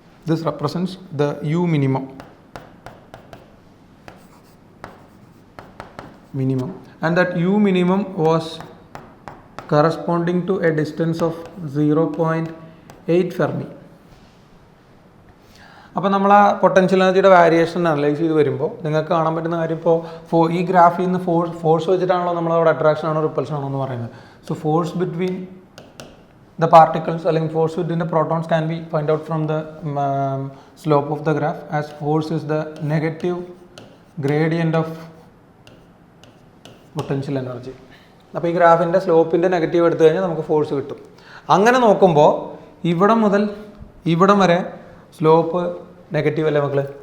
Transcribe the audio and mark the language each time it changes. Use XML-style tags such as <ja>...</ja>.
<en>This represents the U minimum, and that U minimum was corresponding to a distance of 0.8 fermi.</en> <ml>അപ്പോൾ നമ്മൾ ആ potential എനർജിയുടെ variation analyse ചെയ്ത് വരുമ്പോൾ നിങ്ങൾക്ക് കാണാൻ പറ്റുന്ന കാര്യം, ഇപ്പോൾ ഈ ഗ്രാഫിൽ നിന്ന് ഫോഴ്സ് വെച്ചിട്ടാണല്ലോ നമ്മളവിടെ അട്രാക്ഷൻ ആണോ റിപ്പൾഷൻ ആണോ എന്ന് പറയുന്നത്.</ml> <en>so force between the particles</en> <ml>അല്ലെങ്കിൽ</ml> <en>force within the protons can be find out from the slope of the graph, as force is the negative gradient of potential energy.</en> <ml>അപ്പോൾ ഈ ഗ്രാഫിൻ്റെ സ്ലോപ്പിൻ്റെ negative എടുത്തു കഴിഞ്ഞാൽ നമുക്ക് ഫോഴ്സ് കിട്ടും. അങ്ങനെ നോക്കുമ്പോൾ ഇവിടെ മുതൽ ഇവിടം വരെ സ്ലോപ്പ് നെഗറ്റീവ് അല്ലേ മക്കൾ?</ml>